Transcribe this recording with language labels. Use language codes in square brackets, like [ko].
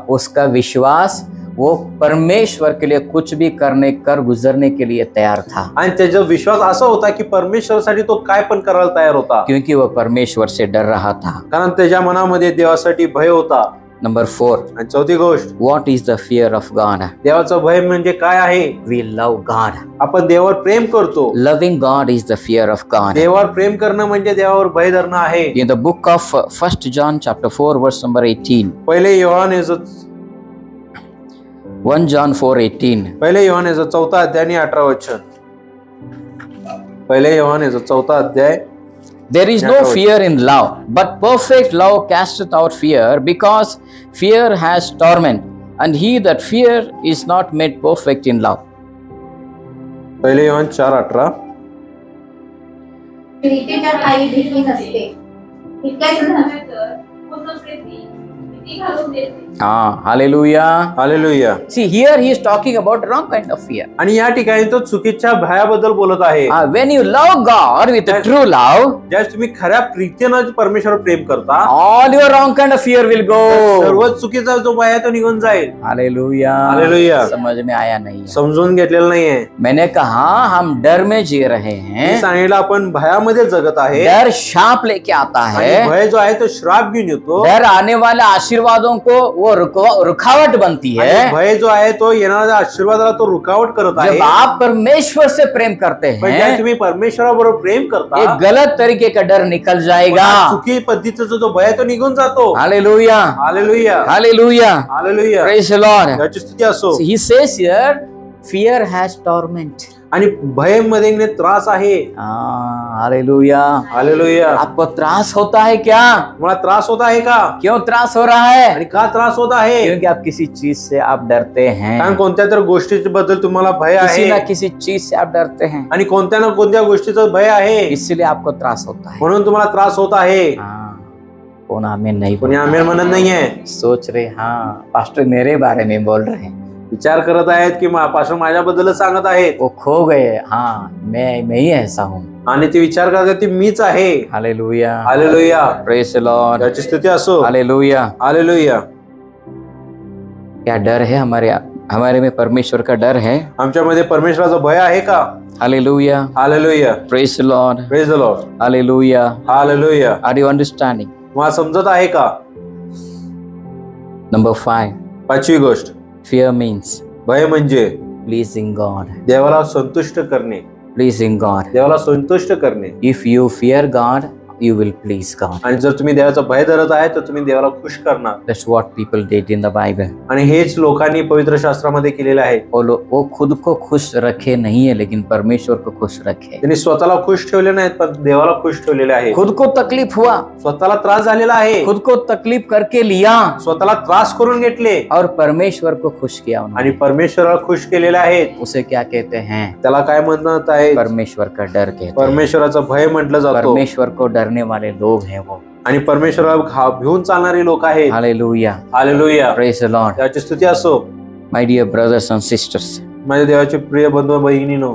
[hi] उसका विश्वास वो परमेश्वर के लिए कुछ भी कर गुजरने के लिए तैयार था। [mr] आणि त्याचा विश्वास असा होता की परमेश्वरासाठी तो काय पण करायला तयार होता, [hi] क्योंकि वो परमेश्वर से डर रहा था। [mr] कारण त्याच्या मनामध्ये देवासाठी भय होता। [hi] नंबर 4, [mr] आणि चौथी गोष्ट, [en] What is the fear of God? [mr] देवाचं भय म्हणजे काय आहे? [en] We love God. [mr] आपण देवावर प्रेम करतो। [en] Loving God is the fear of God. [mr] देवावर प्रेम करणं म्हणजे देवावर भय धरणं आहे। [en] In the book of 1 John chapter 4 verse number 18. [mr] पहिले योहान याचं [en] 1 John 4:18. [mr] पहिले योहान याचं 4 अध्याय आणि 18 वचन। पहिले योहान याचं 4 अध्याय। [en] There is no fear in love, but perfect love casteth out fear, because fear has torment, and he that fear is not made perfect in love. [mr] पहिले योहान 4:18। प्रीतीच्या ठायी भीती नसते, इतकेच नव्हे [en] Hallelujah. [mr] Hallelujah. [en] See, here he is talking about wrong kind of fear. [mr] आणि या ठिकाणी तो चुकीच्या भयाबद्दल बोलत आहे। [en] When you love God with a true love, [mr] ज्यावेळेस तुम्ही खऱ्या प्रीतीनं परमेश्वरावर प्रेम करता, [en] all your wrong kind of fear will go. [mr] सर्व चुकीचा जो भय आहे तो निघून जाईल। [en] Hallelujah. Hallelujah. [hi] समझ में आया नहीं? [mr] समजून घेतलेलं नाहीये। [hi] मैंने कहा हम डर में जी रहे [mr] मी [hi] हैं। [mr] सांगितलं आपण भयामध्ये जगत आहे। [hi] डर शाप लेके आता [mr] आणि [hi] है। [mr] भय जो आहे तो श्राप घेऊन येतो। [hi] डर आने वाला आशीर्वाद आशीर्वादों को वो रुकावट बनती [mr] आणि [hi] है। [mr] भय जो आहे तो येणाऱ्या आशीर्वादाला तो रुकावट करत आहे। [hi] जब आप परमेश्वर से प्रेम करते [mr] पण ज्या [hi] हैं, [mr] तुम्ही परमेश्वराबरोबर प्रेम करता, [hi] एक गलत तरीके का डर निकल जाएगा। [mr] चुकी पद्धतीचा जो भय आहे तो निघून जातो। [hi] Hallelujah, [mr] hallelujah, [hi] hallelujah, [mr] hallelujah, [en] Praise the Lord. [mr] याची स्तुती असो। [en] He says here, fear has torment. [mr] आणि भय मध्ये त्रास आहे। [hi] हालेलुया। [mr] हालेलुया। [hi] आपको त्रास होता है क्या? [mr] मला त्रास होता आहे का? [hi] क्यों त्रास हो रहा है? [mr] आणि का त्रास होत आहे? [hi] क्योंकि आप किसी चीज से आप डरते हैं। [mr] कारण कोणत्या तर गोष्टीबद्दल तुम्हाला भय [hi] किसी [mr] आहे [hi] ना किसी चीज से आप डरते हैं, [mr] आणि कोणत्या ना कोणत्या गोष्टीचं भय आहे, [hi] इसलिए आपको त्रास होता है। [mr] म्हणून तुम्हाला त्रास होत आहे। [hi] कौन आमीन नहीं [mr] कोणी [hi] बोलता? [mr] आमेन म्हणत नाहीये। [hi] सोच रहे हाँ पास्टर मेरे बारे में बोल रहे हैं, [mr] विचार करत आहेत की पास्टर माझ्याबद्दलच सांगत आहेत [hi] वो खो गए। हाँ मैं ही ऐसा हूँ। [mr] आणि ते विचार करतात की मीच आहे। [hi] Hallelujah, [mr] hallelujah, [en] praise the Lord, [mr] याची स्तुती असो। [hi] हालेलुया। [mr] हालेलुया। [hi] क्या डर है हमारे में? परमेश्वर का डर है। [mr] आमच्यामध्ये परमेश्वराचं भय आहे का? [hi] Hallelujah, [mr] hallelujah, [en] praise the Lord, praise the Lord, [hi] hallelujah. [mr] Hallelujah. [en] Are you understanding? [mr] मला समजत आहे का? [hi] नंबर 5, [mr] पाचवी गोष्ट, [en] fear means [mr] भय म्हणजे [en] pleasing God. [mr] देवाला संतुष्ट करणे। [en] Pleasing God. [mr] देवाला संतुष्ट करणे। [en] If you fear God, you will please God. [mr] आणि जर तुम्ही देवाचा भय धरत आहे तर तुम्ही देवाला खुश करणार। [en] That's what people did in the Bible. [mr] आणि हेच लोकांनी पवित्र शास्त्रामध्ये केलेले आहे। [hi] वो खुद को खुश रखे नहीं है, लेकिन परमेश्वर को खुश रखे। [mr] त्यांनी स्वतःला खुश ठेवले नाहीत पण देवाला खुश ठेवलेले आहे। [hi] खुद को तकलीफ हुआ, [mr] स्वतःला त्रास झालेला आहे, [hi] खुद को तकलीफ करके लिया [mr] स्वतःला त्रास करून घेतले [hi] और परमेश्वर को खुश किया उन्होंने। [mr] आणि परमेश्वराला खुश केलेले आहेत। [hi] उसे क्या कहते हैं? [mr] त्याला काय म्हणत आहे? [hi] परमेश्वर का डर कहते हैं। [mr] परमेश्वराचं भय म्हटलं जातो। [hi] परमेश्वर को डरने वाले लोग हैं वो। [mr] आणि परमेश्वराला भिवून चालणारी लोक आहेत। [hi] Hallelujah, [mr] hallelujah, [en] Praise the Lord. [mr] त्याची स्तुती असो। [en] My dear brothers and sisters, [mr] माझ्या देवाचे प्रिय बंधू बहिणींनो,